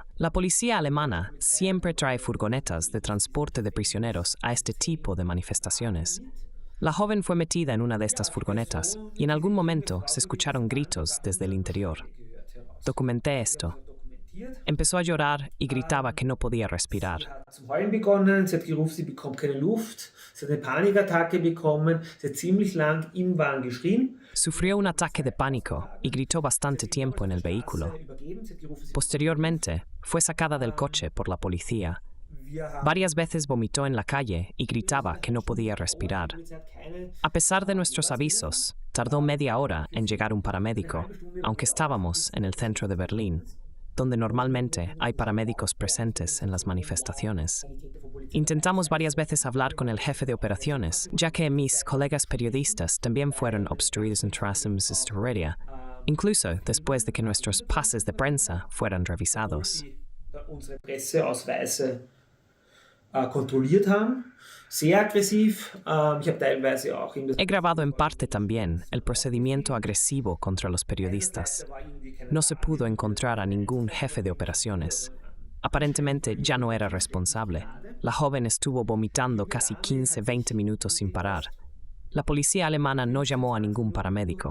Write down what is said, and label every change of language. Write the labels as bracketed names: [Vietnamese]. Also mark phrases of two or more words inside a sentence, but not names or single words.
[Spanish] La policía alemana siempre trae furgonetas de transporte de prisioneros a este tipo de manifestaciones. La joven fue metida en una de estas furgonetas y en algún momento se escucharon gritos desde el interior. Documenté esto. Empezó a llorar y gritaba que no podía respirar. [German] Zum Heulen begonnen, sie hat gerufen, sie bekommt keine Luft, sie hat eine Panikattacke bekommen, sie hat ziemlich lang im Wagen geschrien. [Spanish] Sufrió un ataque de pánico y gritó bastante tiempo en el vehículo. Posteriormente, fue sacada del coche por la policía. Varias veces vomitó en la calle y gritaba que no podía respirar. A pesar de nuestros avisos, tardó media hora en llegar un paramédico, aunque estábamos en el centro de Berlín, donde normalmente hay paramédicos presentes en las manifestaciones. Intentamos varias veces hablar con el jefe de operaciones, ya que mis colegas periodistas también fueron obstruidos en Straßenministerium, incluso después de que nuestros pases de prensa fueran revisados. [German] Unsere Presseausweise kontrolliert haben, sehr aggressiv. Ich habe teilweise auch [Spanish] He grabado en parte también el procedimiento agresivo contra los periodistas. No se pudo encontrar a ningún jefe de operaciones. Aparentemente ya no era responsable. La joven estuvo vomitando casi 15-20 minutos sin parar. La policía alemana no llamó a ningún paramédico.